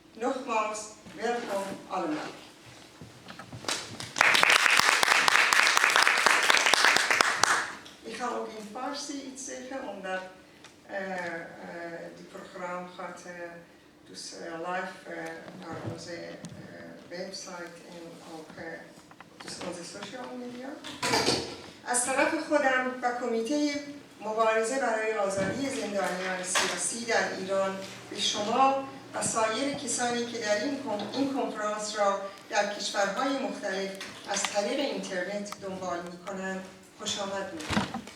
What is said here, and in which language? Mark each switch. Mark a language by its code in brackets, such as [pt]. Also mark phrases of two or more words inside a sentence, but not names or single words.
[nl] Nochmals, welkom allemaal. Ik ga ook in Farsi iets zeggen, omdat dit programma gaat dus live naar onze website en ook dus onze [en] social media. [fa] از طرف خودم و کمیته مبارزه برای آزادی زندانیان سیاسی در ایران به شما و سایر کسانی که در این کنفرانس را در کشورهای مختلف از طریق اینترنت دنبال می‌کنند خوشامد می‌گویم.